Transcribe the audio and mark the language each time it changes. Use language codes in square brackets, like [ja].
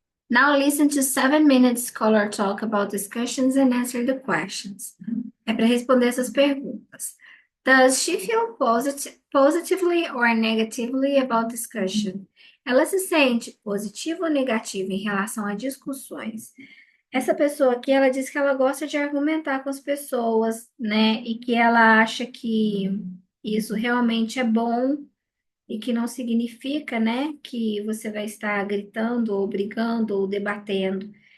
[en] Now listen to 7 minutes color talk about discussions and answer the questions. [pt] É para responder essas perguntas. [en] Does she feel positively or negatively about discussion? [pt] Ela se sente positiva ou negativa em relação a discussões? Essa pessoa aqui, ela diz que ela gosta de argumentar com as pessoas, né? E que ela acha que isso realmente é bom e que não significa, né, que você vai estar gritando ou brigando ou debatendo.